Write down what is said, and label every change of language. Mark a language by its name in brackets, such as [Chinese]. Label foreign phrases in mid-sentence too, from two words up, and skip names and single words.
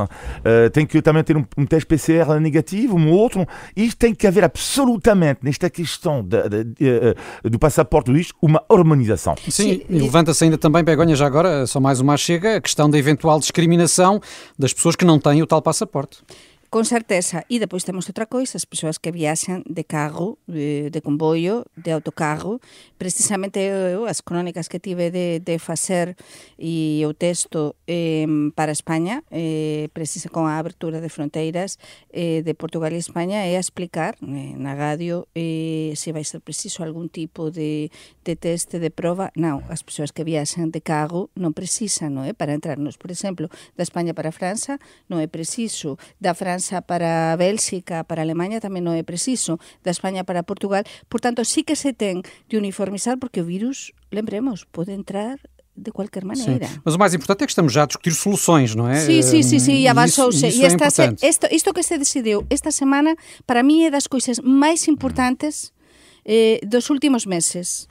[Portuguese] Tem que também ter um teste PCR negativo, um outro, isto tem que haver absolutamente, nesta questão do passaporte, uma harmonização. Sim, e levanta-se ainda também, Begonha, já agora, só mais uma chega, a questão da eventual discriminação das pessoas que não têm o tal passaporte. [Galician] Con certeza. E depois temos outra coisa, as persoas que viaxan de carro, de comboio, de autocarro. Precisamente eu, as crónicas que tive de facer e o texto para España, precisa con a abertura de fronteiras de Portugal e España, é a explicar na radio se vai ser preciso algún tipo de teste, de prova. Non, as persoas que viaxan de carro non precisan, non é? Para entrarnos, por exemplo, da España para a França, non é preciso, da França para a Bélxica, para a Alemanha tamén non é preciso, da España para Portugal. Por tanto, sí que se ten de uniformizar, porque o vírus, lembremos, pode entrar de qualquer maneira. [Portuguese] Sim. Mas o mais importante é que estamos já a discutir soluções, não é? Sim, e avançou-se. E [Galician] isto que se decidiu esta semana, para mim é das coisas máis importantes dos últimos meses.